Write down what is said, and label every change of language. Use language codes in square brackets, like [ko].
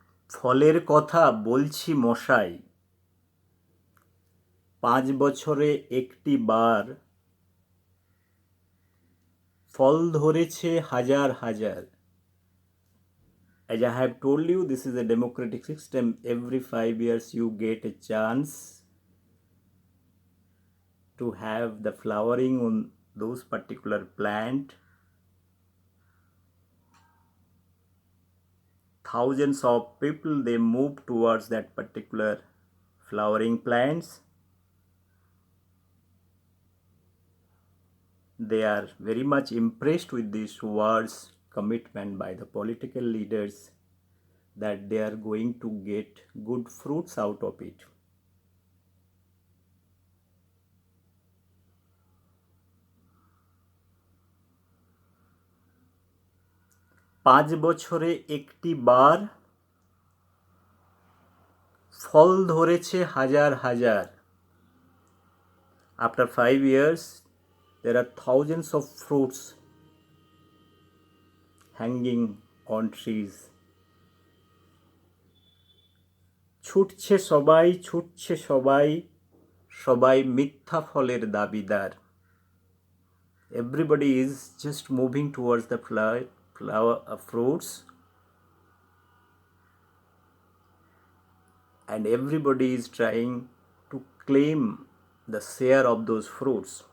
[bn] ফলের কথা বলছি মশাই, 5 বছরে একটি বার ফল ধরেছে হাজার হাজার. [en] As I have told you, this is a democratic system. Every 5 years you get a chance to have the flowering on those particular plant. Thousands of people, they move towards that particular flowering plants. They are very much impressed with these words, commitment by the political leaders, that they are going to get good fruits out of it. [bn] পাঁচ বছরে একটি বার ফল ধরেছে হাজার হাজার. [en] After 5 years, there are thousands of fruits hanging on trees. [bn] ছুটছে সবাই, ছুটছে সবাই, সবাই মিথ্যা ফলের দাবিদার. [en] Everybody is just moving towards the flower fruits, and everybody is trying to claim the share of those fruits.